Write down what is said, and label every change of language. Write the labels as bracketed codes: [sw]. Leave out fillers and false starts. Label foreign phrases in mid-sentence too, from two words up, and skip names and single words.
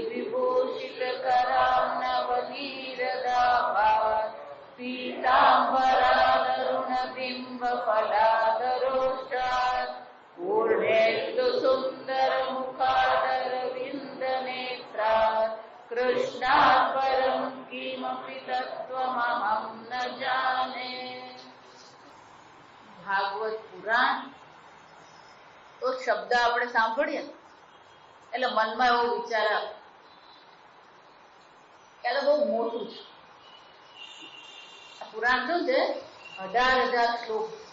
[sa] विभूषितकरान्नवनीरदाभात् पीताम्बरादरुणबिम्बफलादरोष्टात् पूर्णेन्दुसुन्दरमुखादरविन्दनेत्रात् कृष्णात् परं किमपि तत्त्वमहं न जाने। [gu] ભાગવત પુરાણ તો શબ્દ આપણે સાંભળીએ એટલે મનમાં એવો વિચાર આવે કે આ બહુ મોટું છે. આ પુરાણ શું છે? 18,000 શ્લોક.